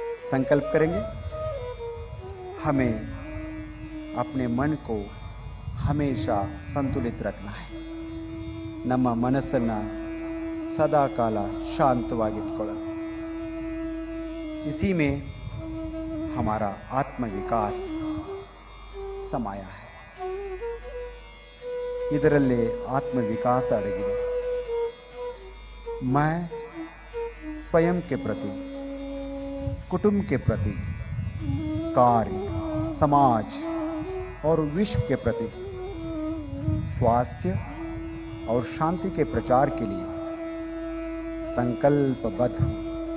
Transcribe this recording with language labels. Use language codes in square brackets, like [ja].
[hi] संकल्प करेंगे, हमें अपने मन को हमेशा संतुलित रखना है। [kn] ನಮ್ಮ ಮನಸ್ಸನ್ನು ಸದಾ ಕಾಲ ಶಾಂತವಾಗಿಟ್ಕೊಳ್ಳೋಣ। [hi] इसी में हमारा आत्मविकास समाया है। [kn] ಇದರಲ್ಲೇ आत्मविकास अड़गिದೆ। [hi] मैं स्वयं के प्रति, कुटुंब के प्रति, कार्य, समाज और विश्व के प्रति स्वास्थ्य और शांति के प्रचार के लिए संकल्पबद्ध हूँ।